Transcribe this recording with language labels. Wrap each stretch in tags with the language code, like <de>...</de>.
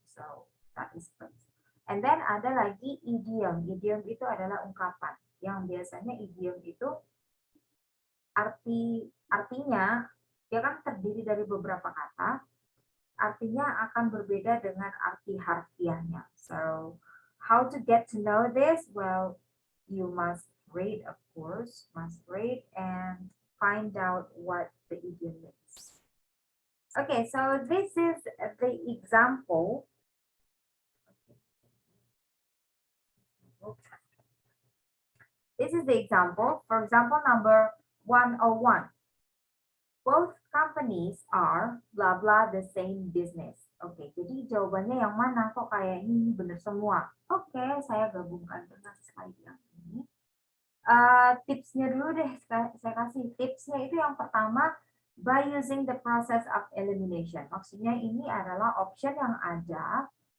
<en>So that is phrase. And then</en> <id>ada lagi</id> <en>idiom.</en> <id>Idiom itu adalah ungkapan. Yang biasanya idiom itu artinya dia kan terdiri dari beberapa kata. Artinya akan berbeda dengan arti harfiahnya.</id> <en>So how to get to know this? Well, you must read, of course, must read and find out what the idiom is. Okay, so this is the example. This is the example. For example, number 101. Both companies are blah blah the same business.</en> <id>Oke, jadi jawabannya yang mana? Kok kayak ini benar semua? Oke, saya gabungkan dengan slide yang ini. Tipsnya dulu deh, saya kasih tipsnya itu yang pertama,</id> <en>by using the process of elimination.</en> <id>Maksudnya ini adalah option yang ada.</id>